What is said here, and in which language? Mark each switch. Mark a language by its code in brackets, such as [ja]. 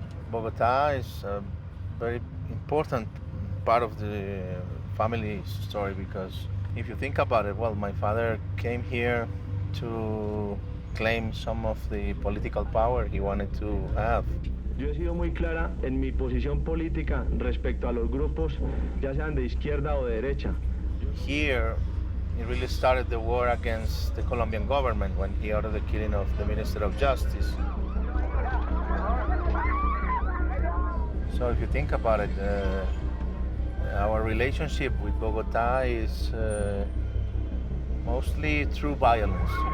[en] Bogota is a very important part of the family story because if you think about it, well, my father came here to claim some of the political power he wanted to have. [es] Yo he sido muy clara en mi posición política respecto a los grupos, ya sean de izquierda o de derecha. [en] Here, he really started the war against the Colombian government when he ordered the killing of the Minister of Justice. So if you think about it, our relationship with Bogota is mostly through violence.